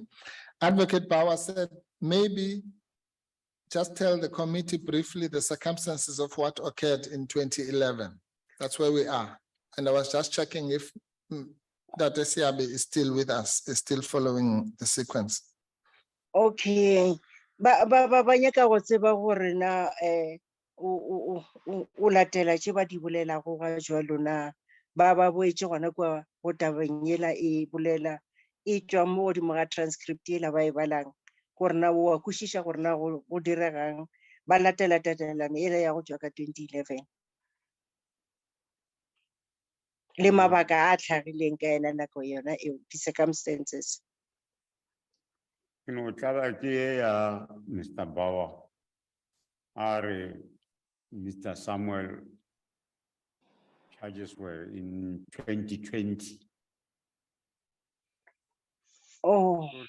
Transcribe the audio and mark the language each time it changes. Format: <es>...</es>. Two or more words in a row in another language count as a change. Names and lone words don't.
<en>Advocate Bauer said, maybe just tell the committee briefly the circumstances of what occurred in 2011. That's where we are. And I was just checking if Dr. Siabe is still with us, is still following the sequence. Okay.</en> <nso>Ba nyaka go tseba gore na o latela tše ba di bolelago ga jwalo na ba boetse gona kwa go tabeng yela e bolela e tšwa mo godimo ga transcript yela ba e balang gore na o a kwešiša gore na go diregang ba latela tatelano yela ya go tšwa ka 2011 le mabaka a tlhagileng ka ena nako yona eo di-circumstances.</nso> <en>No, Mr. Bauer, Mr. Samuel charges were in 2020. Oh.</en>